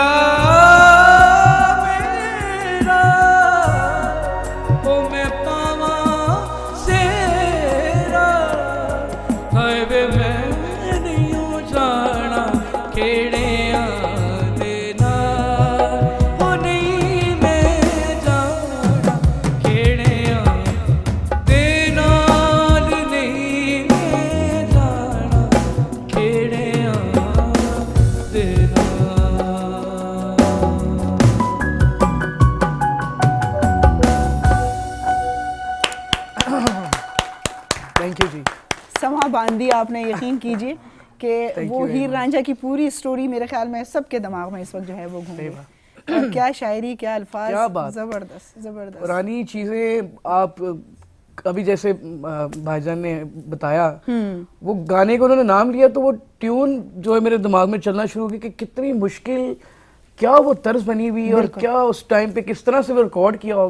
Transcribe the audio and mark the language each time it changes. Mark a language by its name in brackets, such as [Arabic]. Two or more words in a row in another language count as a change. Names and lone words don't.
[Punjabi] ਮੇਰਾ ਓ ਮੈਂ ਪਾਵਾ ਸੇਰਾ ਹਾਏ ਵੇ ਮੈਂ ਨਹੀਂ ਜਾਣਾ ਕੇੜੇ ਦੇਣਾ ਓ ਨਹੀਂ ਮੈਂ ਜਾਣਾ ਕੇੜੇ ਦੇਣਾ ਨਹੀਂ ਮੈਂ ਜਾਣਾ ਕੇੜੇ ਦੇਣਾ [English] thank you जी। [Hindi] समा बांध दिया आपने, यकीन कीजिए कि वो हीर रांझा की पूरी स्टोरी मेरे ख्याल में सबके दिमाग में इस वक्त जो है वो घूम रही है। और क्या शायरी, क्या अल्फाज, क्या बात। जबरदस्त जबरदस्त। पुरानी चीजें आप अभी जैसे भाईजान ने बताया, वो गाने को उन्होंने नाम लिया तो वो ट्यून जो है मेरे दिमाग में चलना शुरू हुई कि कितनी मुश्किल, क्या वो तर्ज बनी हुई और क्या उस टाइम पे किस तरह से वो रिकॉर्ड किया होगा।